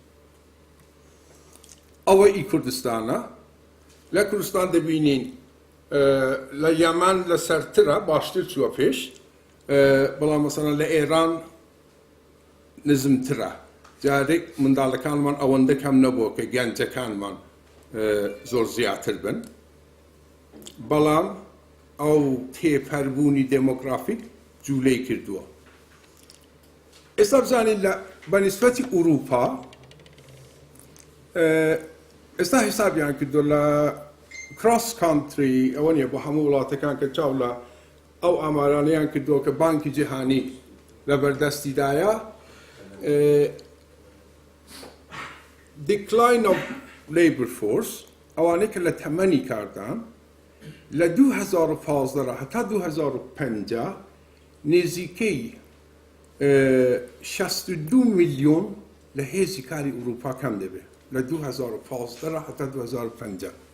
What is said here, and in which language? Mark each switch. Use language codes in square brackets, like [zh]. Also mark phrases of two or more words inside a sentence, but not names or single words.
[ckb] ئەوە ئی کوردستانە لە کوردستان دەبینین لە یەمان لە سەرترە باشتر چووە پێش بەڵام مەسەڵەن لە ئێران نزمترە جارێک منداڵەکانمان ئەوەندە کەم نەبووە کە گەنجەکانمان زۆر زیاتر بن بەڵام ئەو تێپەربوونی دێمۆگرافیک جوولەی کردووە ئێستا بزانین لە بەنسبەتی ئوروپا ئێستا حسابیان کردو لە [en] cross country [ckb] ئەوە نیە بۆ هەموو وڵاتەکان کە چاو لە ئەو ئامارانەیان کردووە کە بانکی جیهانی لە بەردەستیدایە [en] decline of labor force [ckb] ئەوانەی کە لە تەمەنی کاردان لە 2015 هەتا 2050 نێزیکەی 62 میلیۆن لە هێزی کاری ئوروپا کەم دەبێت لە 2015 هەتا 2050